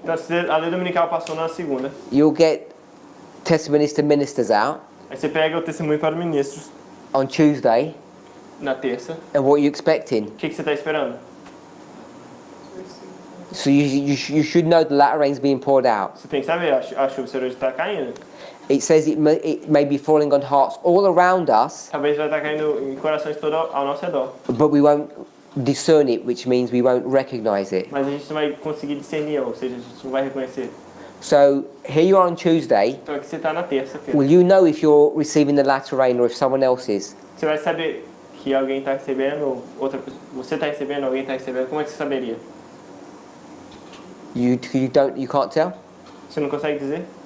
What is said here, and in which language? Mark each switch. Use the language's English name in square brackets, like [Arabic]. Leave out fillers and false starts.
[Portuguese] Então se a lei dominical passou na segunda, [English] You'll get testimonies to ministers out [Portuguese] aí você pega o testemunho para os ministros [English] on Tuesday. [Portuguese] na terça. [English] And what are you expecting? [Portuguese] O que você está esperando? [English] So you should know the latter rain's being poured out. [Portuguese] Você tem que saber, a chuva será hoje está caindo. [English] It says it may be falling on hearts all around us, [Portuguese] Talvez vai estar caindo em corações todo ao nosso redor. [English] but we won't discern it, which means we won't recognize it. [Portuguese] Mas a gente não vai conseguir discernir, ou seja, a gente não vai reconhecer. [English] So here you are on Tuesday. [Portuguese] Então aqui você está na terça-feira. [English] Will you know if you're receiving the latter rain or if someone else is? [Portuguese] Você vai saber que alguém está recebendo, outra pessoa, você está recebendo, alguém está recebendo. Como é que você saberia? [English] You can't tell? [Portuguese] Você não consegue dizer?